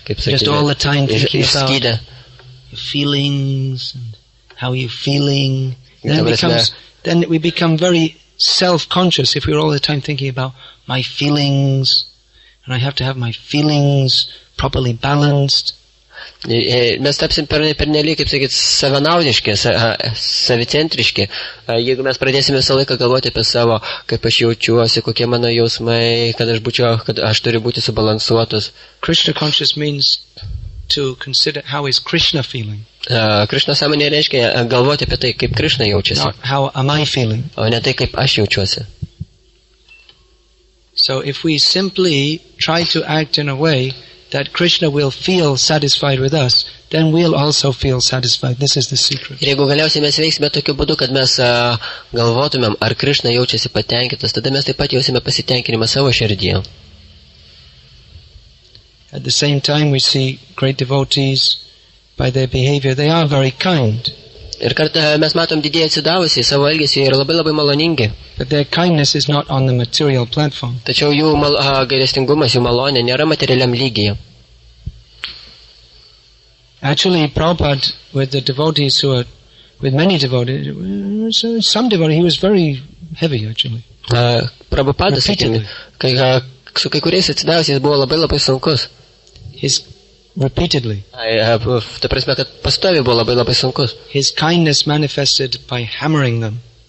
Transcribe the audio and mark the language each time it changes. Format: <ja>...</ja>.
<en>just all the time thinking about</en> <lt>išskydę.</lt> <en>Your feelings and how you're feeling. Then we become very self-conscious if we're all the time thinking about my feelings, and I have to have my feelings properly balanced.</en> <lt>Mes tapsim pernelyg, kaip sakyti, savanaudiški, savicentriški. Jeigu mes pradėsime visą laiką galvoti apie savo, kaip aš jaučiuosi, kokie mano jausmai, kad aš turiu būti subalansuotas.</lt> <en>Krishna conscious means to consider how is Krishna feeling.</en> <lt>Krishna sąmonė reiškia galvoti apie tai, kaip Krishna jaučiasi.</lt> <en>Not how am I feeling.</en> <lt>O ne tai, kaip aš jaučiuosi.</lt> <en>So if we simply try to act in a way that Krishna will feel satisfied with us, then we'll also feel satisfied. This is the secret.</en> <lt>Ir jeigu galiausiai mes veiksime tokiu būdu, kad mes galvotumėm, ar Krishna jaučiasi patenkintas, tada mes taip pat jausime pasitenkinimą savo širdyje.</lt> <en>At the same time, we see great devotees, by their behavior, they are very kind.</en> <lt>Ir kartą mes matom didieji atsidavusiai savo elgesį ir labai maloningi.</lt> <en>But their kindness is not on the material platform.</en> <lt>Tačiau jų gailestingumas, jų malonė nėra materialiam lygyje.</lt> <en>Actually, Prabhupada, with the devotees who are, with many devotees, some devotees, he was very heavy actually.</en> <lt>Prabhupada, sakykime, su kai kuriais atsidavusiais buvo labai sunkus.</lt> <en>Repeatedly.</en> <lt>Ta prasme, kad pastoviai buvo labai sunkus.</lt> <en>His kindness manifested by hammering them.</en>